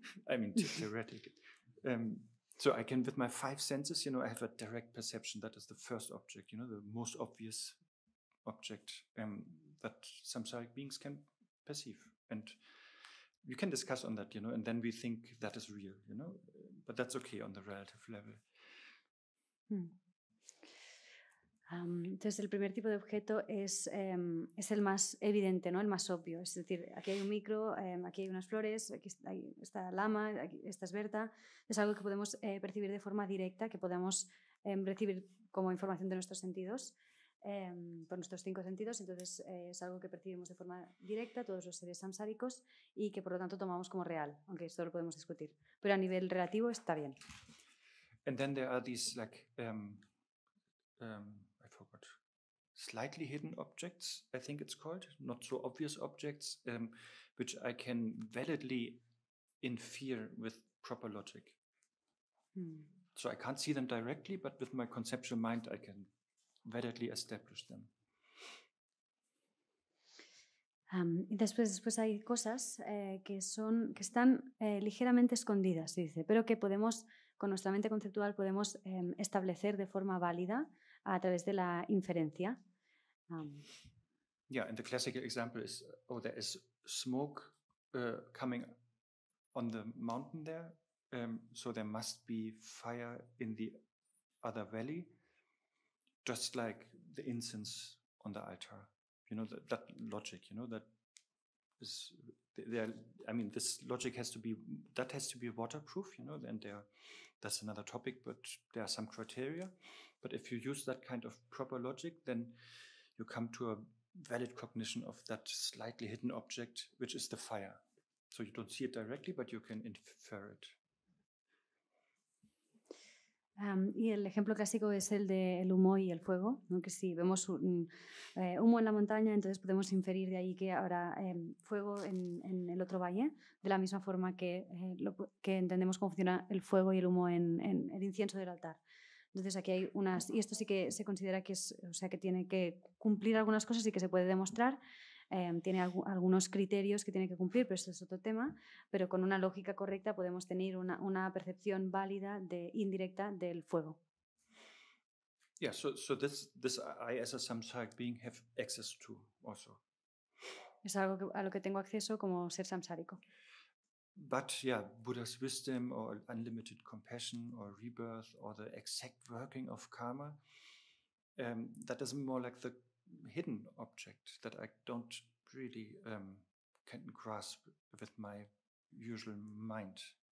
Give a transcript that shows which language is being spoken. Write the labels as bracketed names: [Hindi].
[English] I mean, theoretically. So I can, with my five senses, you know, I have a direct perception. That is the first object, you know, the most obvious object that samsaric beings can perceive. And you can discuss on that, you know, and then we think that is real, you know, but that's okay on the relative level. [Spanish] Entonces el primer tipo de objeto es el más evidente, ¿no? El más obvio, es decir, aquí hay un micro, aquí hay unas flores, aquí está lama, aquí esta es Berta. Es algo que podemos percibir de forma directa, que podemos recibir como información de nuestros sentidos, por nuestros 5 sentidos. Entonces es algo que percibimos de forma directa todos los seres samsáricos y que por lo tanto tomamos como real, aunque esto lo podemos discutir, pero a nivel relativo está bien. [English] And then there are these like I forgot, slightly hidden objects, I think it's called, not so obvious objects, which I can validly infer with proper logic. So I can't see them directly, but with my conceptual mind I can validly establish them. [Spanish] Y después hay cosas que están ligeramente escondidas, dice, pero que podemos, con nuestra mente conceptual, podemos establecer de forma válida a través de la inferencia. [English] Yeah, and the classical example is, there is smoke coming on the mountain there, so there must be fire in the other valley, just like the incense on the altar. You know, that logic, you know, that is I mean, this logic has to be waterproof, you know, then that's another topic, but there are some criteria. But if you use that kind of proper logic, then you come to a valid cognition of that slightly hidden object, which is the fire. So you don't see it directly, but you can infer it. [Spanish] Y el ejemplo clásico es el del humo y el fuego, ¿no? Que si vemos humo en la montaña, entonces podemos inferir de ahí que habrá fuego en el otro valle, de la misma forma que entendemos cómo funciona el fuego y el humo en el incienso del altar. Entonces aquí hay y esto sí que se considera que que tiene que cumplir algunas cosas y que se puede demostrar. Tiene algunos criterios que tiene que cumplir, pero eso es otro tema. Pero con una lógica correcta podemos tener una percepción válida indirecta del fuego. [English] Yeah, so this I as a samsaric being have access to also. [Spanish] Es algo a lo que tengo acceso como ser samsárico. [English] But yeah, Buddha's wisdom or unlimited compassion or rebirth or the exact working of karma, that is more like the hidden object that I don't really can grasp with my usual mind.